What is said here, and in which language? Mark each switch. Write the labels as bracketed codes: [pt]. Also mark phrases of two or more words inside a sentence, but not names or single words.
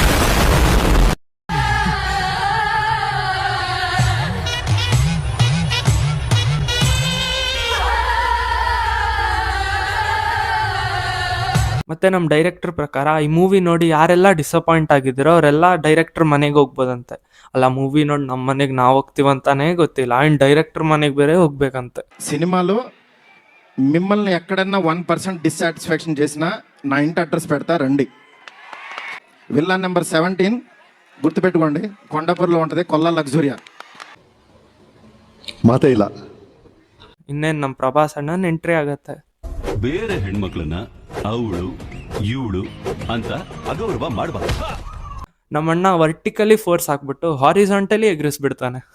[kn] ಮತ್ತು ನಮ್ಮ ಡೈರೆಕ್ಟರ್ ಪ್ರಕಾರ ಈ ಮೂವಿ ನೋಡಿ ಯಾರೆಲ್ಲ ಡಿಸಪಾಯಿಂಟ್ ಆಗಿದ್ದೀರೋ ಅವರೆಲ್ಲ ಡೈರೆಕ್ಟರ್ ಮನೆಗೆ ಹೋಗ್ಬೋದಂತೆ. ಅಲ್ಲ, ಮೂವಿ ನೋಡಿ ನಮ್ಮ ಮನೆಗೆ ನಾವು ಹೋಗ್ತೀವಂತಾನೇ ಗೊತ್ತಿಲ್ಲ, ಆ್ಯಂಡ್ ಡೈರೆಕ್ಟರ್ ಮನೆಗೆ ಬೇರೆ ಹೋಗ್ಬೇಕಂತೆ. [te] సినిమాలో మిమ్మల్ని ఎక్కడన్నా 1% డిస్సాటిస్ఫాక్షన్ చేసినా నా ఇంటి అడ్రస్ పెడతా రండి. విల్లా నెంబర్ 17 గుర్తుపెట్టుకోండి, కొండాపూర్లో ఉంటుంది, కొల్లా లగ్జూరియా. [kn] ಮಾತೇ ಇಲ್ಲ. ಇನ್ನೇನು ನಮ್ಮ ಪ್ರಭಾಸ್ ಅಣ್ಣನ ಎಂಟ್ರಿ ಆಗತ್ತೆ. ಬೇರೆ ಹೆಣ್ಮಕ್ಳನ್ನ ಅವಳು ಇವಳು ಅಂತ ಅಗೌರವ ಮಾಡಬಾರ್ದು. ನಮ್ಮಣ್ಣ [en] vertically force [kn] ಹಾಕ್ಬಿಟ್ಟು ಹಾರಿಜಾಂಟಲಿ ಎಗರಿಸ್ಬಿಡ್ತಾನೆ.